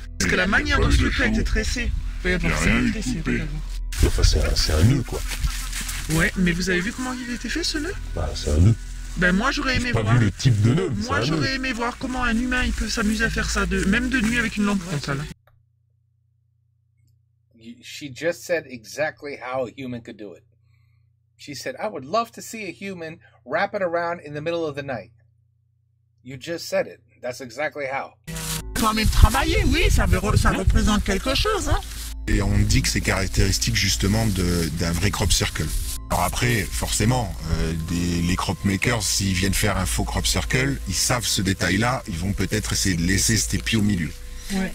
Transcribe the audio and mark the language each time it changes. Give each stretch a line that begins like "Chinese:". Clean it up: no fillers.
French: Parce que la manière dont ce truc a été tressé, Enfin, c'est un nœud, quoi. Ouais, mais vous avez vu comment il a été fait ce nœud? Bah, c'est un nœud. Ben moi j'aurais aimé voir. Pas vu le type de nœud. Moi j'aurais aimé voir comment un humain il peut s'amuser à faire ça, même de nuit avec une lampe frontale.
English: She just said exactly how a human could do it. She said, I would love to see a human wrap it around in the middle of the night. You just said it. That's exactly how.
French: Quand même travailler, oui, ça représente quelque chose. Hein. Et on dit que c'est caractéristique justement d'un vrai crop circle. Alors après, forcément, les crop makers, s'ils viennent faire un faux crop circle, ils savent ce détail-là, ils vont peut-être essayer de laisser cet épi au milieu. Ouais.